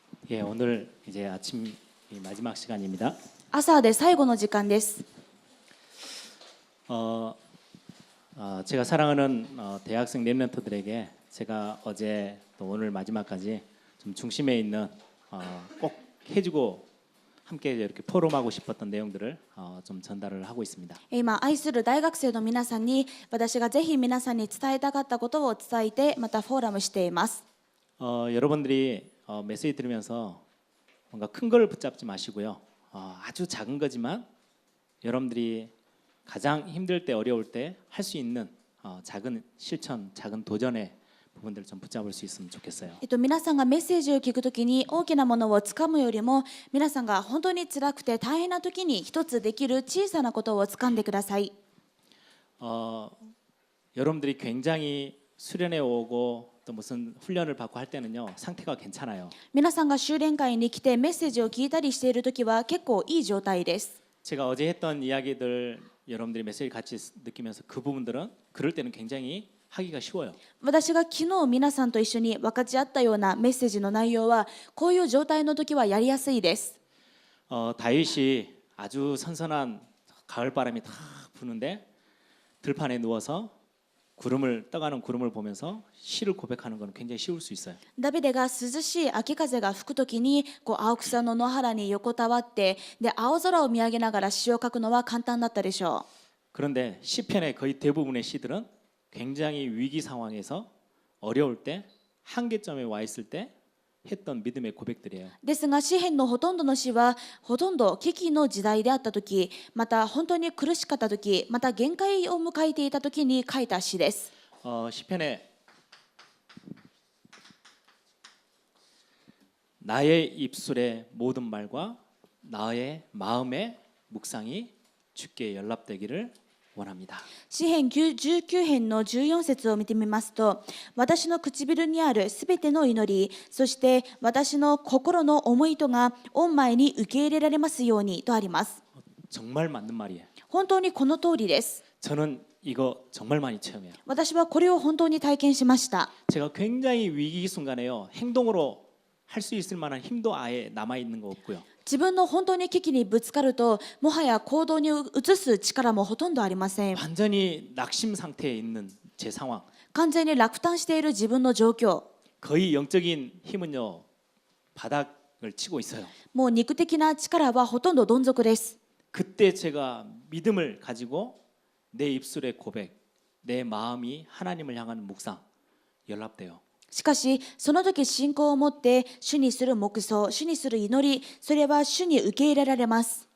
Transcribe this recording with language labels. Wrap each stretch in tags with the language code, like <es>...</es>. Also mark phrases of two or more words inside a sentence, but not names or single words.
<ko>예, 오늘 이제 아침 마지막 시간입니다.</ko> <ja>朝で最後の時間です。</ja> <ko>제가 사랑하는 대학생 랩런터들에게 제가 어제 또 오늘 마지막까지 좀 중심에 있는 꼭 해주고 함께 이렇게 포럼하고 싶었던 내용들을 좀 전달을 하고 있습니다.</ko> <ja>今愛する大学生の皆さんに私がぜひ皆さんに伝えたかったことを伝えてまたフォーラムしています。</ja> <ko>여러분들이 메시지 들으면서 뭔가 큰 걸 붙잡지 마시고요. 아주 작은 거지만 여러분들이 가장 힘들 때 어려울 때 할 수 있는 작은 실천, 작은 도전의 부분들을 좀 붙잡을 수 있으면 좋겠어요.</ko> <ja>皆さんがメッセージを聞くときに大きなものをつかむよりも皆さんが本当に辛くて大変なときに一つできる小さなことをつかんでください。</ja> <ko>여러분들이 굉장히 수련회 오고 또 무슨 훈련을 받고 할 때는요 상태가 괜찮아요.</ko> <ja>皆さんが修練会に来てメッセージを聞いたりしているときは結構いい状態です。</ja> <ko>제가 어제 했던 이야기들 여러분들이 메시지 같이 느끼면서 그 부분들은 그럴 때는 굉장히 하기가 쉬워요.</ko> <ja>私が昨日皆さんと一緒に分かち合ったようなメッセージの内容はこういう状態の時はやりやすいです。</ja> <ko>다윗이 아주 선선한 가을 바람이 탁 부는데 들판에 누워서 떠가는 구름을 보면서 시를 고백하는 건 굉장히 쉬울 수 있어요.</ko> <ja>ダビデが涼しい秋風が吹くときに青草の野原に横たわってで青空を見上げながら詩を書くのは簡単だったでしょう。</ja> <ko>그런데 시편의 거의 대부분의 시들은 굉장히 위기 상황에서 어려울 때 한계점에 와 있을 때 했던 믿음의 고백들이에요.</ko> <ja>ですが詩篇のほとんどの詩はほとんど危機の時代であったとき、また本当に苦しかったとき、また限界を迎えていたときに書いた詩です。</ja> <ko>시편에 나의 입술의 모든 말과 나의 마음의 묵상이 주께 연락되기를 원합니다.</ko> <ja>詩篇19編の14節を見てみますと、私の唇にあるすべての祈り、そして私の心の思いとが御前に受け入れられますようにとあります。</ja> <ko>정말 맞는 말이에요.</ko> <ja>本当にこの通りです。</ja> <ko>저는 이거 정말 많이 체험해요.</ko> <ja>私はこれを本当に体験しました。</ja> <ko>제가 굉장히 위기 순간에요. 행동으로 할 수 있을 만한 힘도 아예 남아 있는 거 없고요.</ko> <ja>自分の本当に危機にぶつかると、もはや行動に移す力もほとんどありません。</ja> <ko>완전히 낙심 상태에 있는 제 상황.</ko> <ja>完全に落胆している自分の状況。</ja> <ko>거의 영적인 힘은요. 바닥을 치고 있어요.</ko> <ja>もう肉的な力はほとんどどん底です。</ja> <ko>그때 제가 믿음을 가지고 내 입술의 고백, 내 마음이 하나님을 향하는 묵상 연락돼요.</ko> <ja>しかしその時信仰を持って主にする黙想、主にする祈り、それは主に受け入れられます。</ja>